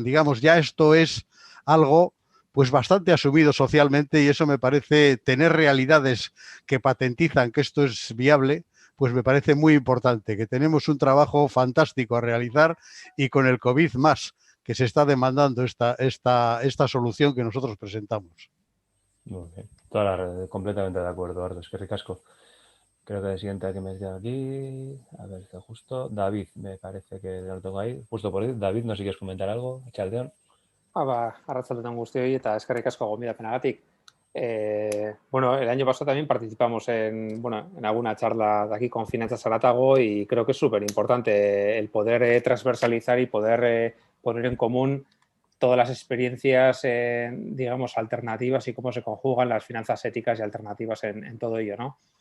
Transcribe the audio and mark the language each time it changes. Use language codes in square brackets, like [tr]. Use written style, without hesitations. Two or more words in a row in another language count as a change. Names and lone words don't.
[es] Digamos, ya esto es algo pues bastante asumido socialmente, y eso me parece, tener realidades que patentizan que esto es viable, pues me parece muy importante, que tenemos un trabajo fantástico a realizar, y con el COVID más, que se está demandando esta solución que nosotros presentamos. Muy bien. Completamente de acuerdo, Ardo. [eu] Es que ricasco. [es] Creo que el siguiente que me queda aquí, a ver, está justo, David, me parece que lo tengo ahí, justo por ahí. David, no sé si quieres comentar algo, [eu] Txaldeon. Arratsaldeon guztioi eta eskerrik asko gonbidapenagatik. [es] Bueno, el año pasado también participamos en alguna charla de aquí con Finanzas Haratago, y creo que es súper importante el poder transversalizar y poder poner en común todas las experiencias, digamos, alternativas, y cómo se conjugan las finanzas éticas y alternativas en todo ello, ¿no?